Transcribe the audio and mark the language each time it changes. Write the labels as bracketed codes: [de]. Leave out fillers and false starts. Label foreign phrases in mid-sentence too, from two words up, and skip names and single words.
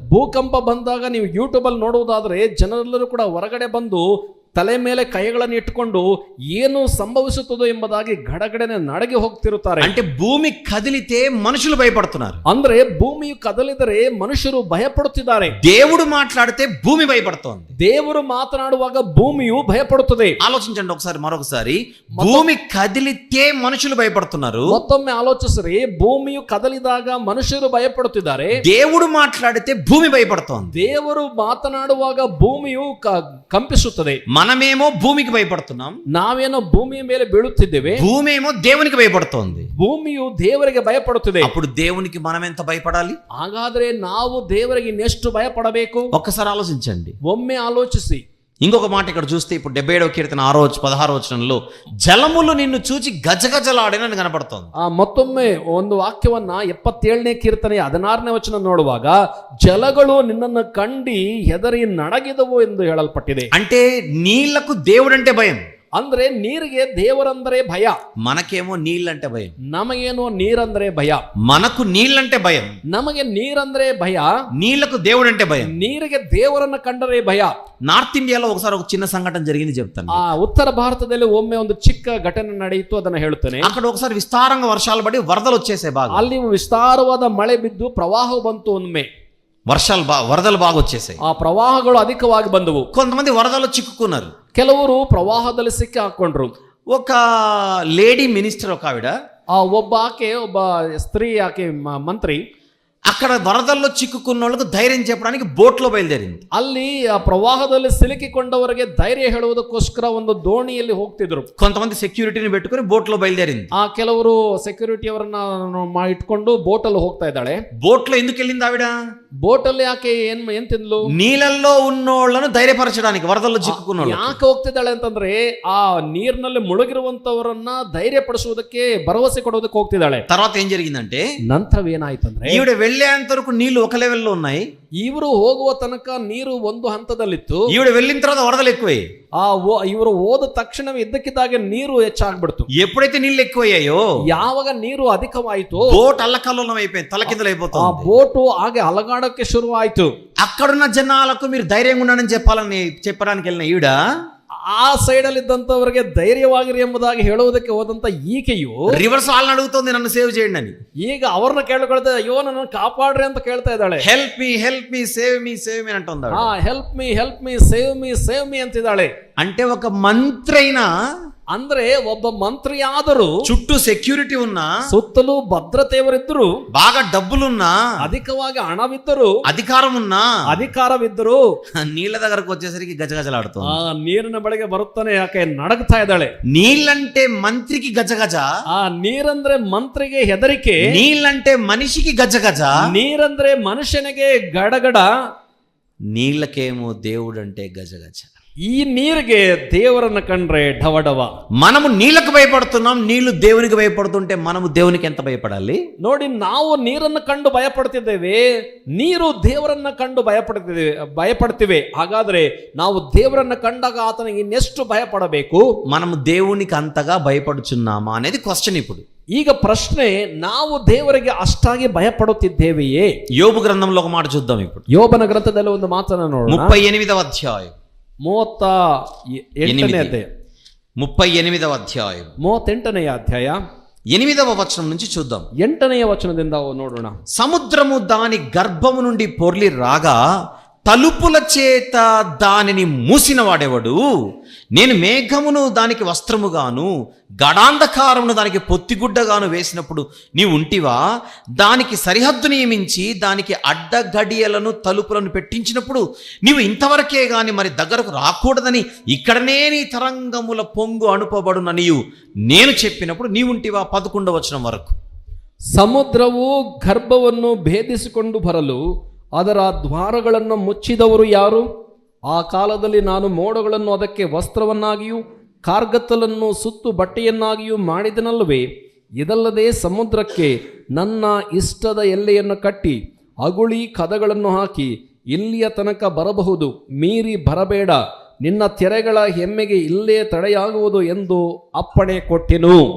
[kn] ಭೂಕಂಪ ಬಂದಾಗ ನೀವು ಯೂಟ್ಯೂಬ್ ಅಲ್ಲಿ ನೋಡುವುದಾದ್ರೆ ಜನರೆಲ್ಲರೂ ಕೂಡ ಹೊರಗಡೆ ಬಂದು ತಲೆ ಮೇಲೆ ಕೈಗಳನ್ನು ಇಟ್ಟುಕೊಂಡು ಏನು ಸಂಭವಿಸುತ್ತದೋ ಎಂಬುದಾಗಿ ಗಡಗಡನೆ ನಡಗಿ ಹೋಗ್ತಿರುತ್ತಾರೆ. [te] అంటే భూమి కదిలితే మనుషులు భయపడుతున్నారు. [kn] ಅಂದ್ರೆ ಭೂಮಿಯು ಕದಲಿದರೆ ಮನುಷ್ಯರು ಭಯಪಡುತ್ತಿದ್ದಾರೆ. [te] దేవుడు మాట్లాడితే భూమి భయపడుతోంది. [kn] ದೇವರು ಮಾತನಾಡುವಾಗ ಭೂಮಿಯು ಭಯಪಡುತ್ತದೆ. [te] ఆలోచించండి ఒకసారి, మరొకసారి. భూమి కదిలితే మనుషులు భయపడుతున్నారు. [kn] ಮತ್ತೊಮ್ಮೆ ಆಲೋಚಿಸ್ರಿ, ಭೂಮಿಯು ಕದಲಿದಾಗ ಮನುಷ್ಯರು ಭಯಪಡುತ್ತಿದ್ದಾರೆ. [te] దేవుడు మాట్లాడితే భూమి భయపడుతోంది. [kn] ದೇವರು ಮಾತನಾಡುವಾಗ ಭೂಮಿಯು ಕಂಪಿಸುತ್ತದೆ. [te] మనమేమో భూమికి భయపడుతున్నాం, [kn] ನಾವೇನೋ ಭೂಮಿಯ ಮೇಲೆ ಬೀಳುತ್ತಿದ್ದೇವೆ. [te] భూమి ఏమో దేవునికి భయపడుతోంది. [kn] ಭೂಮಿಯು ದೇವರಿಗೆ ಭಯಪಡುತ್ತದೆ. [te] అప్పుడు దేవునికి మనం ఎంత భయపడాలి? [kn] ಹಾಗಾದ್ರೆ ನಾವು ದೇವರಿಗೆ ಇನ್ನೆಷ್ಟು ಭಯಪಡಬೇಕು? [te] ఒక్కసారి ఆలోచించండి, [kn] ಒಮ್ಮೆ ಆಲೋಚಿಸಿ. [te] ఇంకొక మాట ఇక్కడ చూస్తే ఇప్పుడు 77వ కీర్తన 16వ వచనంలో జలములు నిన్ను చూచి గజగజలాడేనని కనపడుతోంది. [kn] ಮತ್ತೊಮ್ಮೆ ಒಂದು ವಾಕ್ಯವನ್ನ 77ನೇ ಕೀರ್ತನೆ 16ನೇ ವಚನ ನೋಡುವಾಗ ಜಲಗಳು ನಿನ್ನನ್ನು ಕಂಡಿ ಹೆದರಿ ನಡಗಿದವು ಎಂದು ಹೇಳಲ್ಪಟ್ಟಿದೆ. [te] అంటే నీళ్లకు దేవుడంటే భయం. [kn] ಅಂದ್ರೆ ನೀರಿಗೆ ದೇವರಂದ್ರೆ ಭಯ. [te] మనకేమో నీళ్ళంటే భయం. [kn] ನಮಗೇನೋ ನೀರಂದ್ರೆ ಭಯ. [te] మనకు నీళ్ళంటే భయం, [kn] ನಮಗೆ ನೀರಂದ್ರೆ ಭಯ. [te] నీళ్లకు దేవుడంటే భయం. [kn] ನೀರಿಗೆ ದೇವರನ್ನ ಕಂಡರೆ ಭಯ. [te] నార్త్ ఇండియాలో ఒకసారి ఒక చిన్న సంఘటన జరిగింది చెప్తాను. [kn] ಉತ್ತರ ಭಾರತದಲ್ಲಿ ಒಮ್ಮೆ ಒಂದು ಚಿಕ್ಕ ಘಟನೆ ನಡೆಯಿತು, ಅದನ್ನ ಹೇಳುತ್ತೇನೆ. [te] అక్కడ ఒకసారి విస్తారంగా వర్షాలు పడి వరదలు వచ్చేసే బాగా. [kn] ಅಲ್ಲಿ ವಿಸ್ತಾರವಾದ ಮಳೆ ಬಿದ್ದು ಪ್ರವಾಹ ಬಂತು. ಒಮ್ಮೆ [te] వరదలు బాగా వచ్చేసాయి. [kn] ಆ ಪ್ರವಾಹಗಳು ಅಧಿಕವಾಗಿ ಬಂದವು. [te] కొంతమంది వరదలు చిక్కుకున్నారు. [kn] ಕೆಲವರು ಪ್ರವಾಹದಲ್ಲಿ ಸಿಕ್ಕಿ ಹಾಕೊಂಡ್ರು. [te] ఒక [en] lady minister, [te] ఒక ఆవిడ, [kn] ಒಬ್ಬ ಸ್ತ್ರೀ, ಆಕೆ ಮಂತ್ರಿ, [te] అక్కడ వరదల్లో చిక్కుకున్న వాళ్ళకు ధైర్యం చెప్పడానికి బోట్లో బయలుదేరింది. [kn] ಅಲ್ಲಿ ಆ ಪ್ರವಾಹದಲ್ಲಿ ಸಿಲುಕಿಕೊಂಡವರಿಗೆ ಧೈರ್ಯ ಹೇಳುವುದಕ್ಕೋಸ್ಕರ ಒಂದು ದೋಣಿಯಲ್ಲಿ ಹೋಗ್ತಿದ್ರು. [te] కొంతమంది సెక్యూరిటీని పెట్టుకుని బోట్లో బయలుదేరింది. [kn] ಆ ಕೆಲವರು ಸೆಕ್ಯೂರಿಟಿ ಅವರನ್ನ ಇಟ್ಕೊಂಡು ಬೋಟಲ್ಲಿ ಹೋಗ್ತಾ ಇದ್ದಾಳೆ. [te] బోట్లో ఎందుకు వెళ్ళింది ఆవిడ? [kn] ಬೋಟಲ್ಲಿ ಯಾಕೆ ಏನ್ ತಿಂದ್ಲು? [te] నీళ్ళల్లో ఉన్నోళ్లను ధైర్యపరచడానికి, వరదల్లో చిక్కుకున్న [kn] ಯಾಕೆ ಹೋಗ್ತಿದ್ದಾಳೆ ಅಂತಂದ್ರೆ ಆ ನೀರಿನಲ್ಲಿ ಮುಳುಗಿರುವಂತವರನ್ನ ಧೈರ್ಯ ಪಡಿಸುವುದಕ್ಕೆ, ಭರವಸೆ ಕೊಡೋದಕ್ಕೆ ಹೋಗ್ತಿದ್ದಾಳೆ. [te] తర్వాత ఏం జరిగిందంటే [kn] ನಂತರವೇನಾಯ್ತಂದ್ರೆ [te] ఈవిడ వెళ్ళేంత వరకు నీళ్లు ఒక లెవెల్లో ఉన్నాయి. [kn] ಇವರು ಹೋಗುವ ತನಕ ನೀರು ಒಂದು ಹಂತದಲ್ಲಿತ್ತು. [te] ఈవిడ వెళ్ళిన తర్వాత వరదలు ఎక్కువయ్యాయి. [kn] ಇವರು ಹೋದ ತಕ್ಷಣವೇ ಇದ್ದಕ್ಕಿದ್ದಾಗೆ ನೀರು ಹೆಚ್ಚಾಗ್ಬಿಡ್ತು. [te] ఎప్పుడైతే నీళ్లు ఎక్కువయ్యాయో, [kn] ಯಾವಾಗ ನೀರು ಅಧಿಕವಾಯಿತು, [te] బోట్ అల్లకల్లోలం అయిపోయింది, తలకిందులు [kn] ಆ [te] అయిపోతుంది. [kn] ಬೋಟು ಹಾಗೆ ಅಲಗಾಡಕ್ಕೆ ಶುರು ಆಯ್ತು. [te] అక్కడున్న జనాలకు మీరు ధైర్యంగా ఉండాలని చెప్పడానికి వెళ్ళిన ఈవిడ [kn] ಆ ಸೈಡ್ ಅಲ್ಲಿ ಇದ್ದಂತವರಿಗೆ ಧೈರ್ಯವಾಗಿರಿ ಎಂಬುದಾಗಿ ಹೇಳುವುದಕ್ಕೆ ಹೋದಂತ ಈಕೆಯು [te] ರಿವರ್ಸ್ వాళ్ళని అడుగుతుంది, నన్ను సేవ్ చేయండి అని. [kn] ಈಗ ಅವ್ರನ್ನ ಕೇಳಿಕೊಳ್ತಾ, ಅಯ್ಯೋ ನನ್ನ ಕಾಪಾಡ್ರಿ ಅಂತ ಕೇಳ್ತಾ ಇದ್ದಾಳೆ. [en] help me save me ಅಂటుందా. help me save me ಅಂತಿದ್ದಾಳೆ. [te] అంటే ఒక మంత్రి అయినా, [kn] ಅಂದ್ರೆ ಒಬ್ಬ ಮಂತ್ರಿಯಾದರೂ, [te] చుట్టూ సెక్యూరిటీ ఉన్నా, [kn] ಸುತ್ತಲೂ ಭದ್ರತೆಯವರಿದ್ದರು, [te] బాగా డబ్బులున్నా, [kn] ಅಧಿಕವಾಗಿ ಹಣವಿದ್ದರು, [te] అధికారం ఉన్నా, [kn] ಅಧಿಕಾರವಿದ್ದರು, [te] నీళ్ళ దగ్గరకు వచ్చేసరికి గజగజలాడుతుంది. [kn] ನೀರಿನ ಬಳಿಗೆ ಬರುತ್ತಾನೆ ಯಾಕೆ ನಡಗ್ತಾ ಇದ್ದಾಳೆ. [te] నీళ్ళంటే మంత్రికి గజగజ, [kn] ಆ ನೀರಂದ್ರೆ ಮಂತ್ರಿಗೆ ಹೆದರಿಕೆ, [te] నీళ్ళంటే మనిషికి గజగజ, [kn] ನೀರಂದ್ರೆ ಮನುಷ್ಯನಿಗೆ ಗಡಗಡ, [te] నీళ్ళకేమో దేవుడు అంటే గజగజ. [kn] ఈ నీರಿಗೆ ದೇವರನ್ನ ಕಂಡ್ರೆ ಢವಢವ. [te] మనము నీళ్ళకు భయపడుతున్నాం, నీళ్లు దేవునికి భయపడుతుంటే మనము దేవునికి ఎంత భయపడాలి? [kn] ನೋಡಿ, ನಾವು ನೀರನ್ನು ಕಂಡು ಭಯಪಡ್ತಿದ್ದೇವೆ, ನೀರು ದೇವರನ್ನ ಕಂಡು ಭಯಪಡ್ತಿವೆ. ಹಾಗಾದ್ರೆ ನಾವು ದೇವರನ್ನ ಕಂಡಾಗ ಆತನಿಗೆ ಇನ್ನೆಷ್ಟು ಭಯಪಡಬೇಕು? [te] మనము దేవునికి అంతగా భయపడుచున్నామా అనేది క్వశ్చన్ ఇప్పుడు. [kn] ಈಗ ಪ್ರಶ್ನೆ, ನಾವು ದೇವರಿಗೆ ಅಷ್ಟಾಗಿ ಭಯಪಡುತ್ತಿದ್ದೇವೆಯೇ? [te] యోబు గ్రంథంలో ఒక మాట చూద్దాం ఇప్పుడు. [kn] ಯೋಬನ ಗ್ರಂಥದಲ್ಲಿ ಒಂದು ಮಾತನ್ನ ನೋಡೋಣ. [te] 38వ అధ్యాయం [kn] 38ನೇ ಅಧ್ಯಾಯ [te] 38వ అధ్యాయం [kn] 38ನೇ ಅಧ್ಯಾಯ [te] 8వ వచనం నుంచి చూద్దాం. [kn] 8ನೇ ವಚನದಿಂದ ನೋಡೋಣ. [te] సముద్రము దాని గర్భము నుండి పొర్లి రాగా తలుపుల చేత దానిని మూసిన వాడేవాడు. నేను మేఘమును దానికి వస్త్రముగాను, గడాంధకారమును దానికి పొత్తిగుడ్డగాను వేసినప్పుడు నీవు ఉంటివా? దానికి సరిహద్దు నియమించి దానికి అడ్డగడియలను, తలుపులను పెట్టించినప్పుడు నీవు ఇంతవరకే గాని మరి దగ్గరకు రాకూడదని ఇక్కడనే నీ తరంగముల పొంగు అణుపబడుననియు నేను చెప్పినప్పుడు నీవుంటివా? 11వ వచనం వరకు. [kn] ಸಮುದ್ರವು ಗರ್ಭವನ್ನು ಭೇದಿಸಿಕೊಂಡು ಬರಲು ಅದರ ದ್ವಾರಗಳನ್ನು ಮುಚ್ಚಿದವರು ಯಾರು? ಆ ಕಾಲದಲ್ಲಿ ನಾನು ಮೋಡಗಳನ್ನು ಅದಕ್ಕೆ ವಸ್ತ್ರವನ್ನಾಗಿಯೂ ಕಾರ್ಗತ್ತಲನ್ನು ಸುತ್ತು ಬಟ್ಟೆಯನ್ನಾಗಿಯೂ ಮಾಡಿದನಲ್ಲವೇ? ಇದಲ್ಲದೆ ಸಮುದ್ರಕ್ಕೆ ನನ್ನ ಇಷ್ಟದ ಎಲ್ಲೆಯನ್ನು ಕಟ್ಟಿ ಅಗುಳಿ ಕದಗಳನ್ನು ಹಾಕಿ ಇಲ್ಲಿಯ ತನಕ ಬರಬಹುದು, ಮೀರಿ ಬರಬೇಡ, ನಿನ್ನ ತೆರೆಗಳ ಹೆಮ್ಮೆಗೆ ಇಲ್ಲೇ ತಡೆಯಾಗುವುದು ಎಂದು ಅಪ್ಪಣೆ ಕೊಟ್ಟೆನು.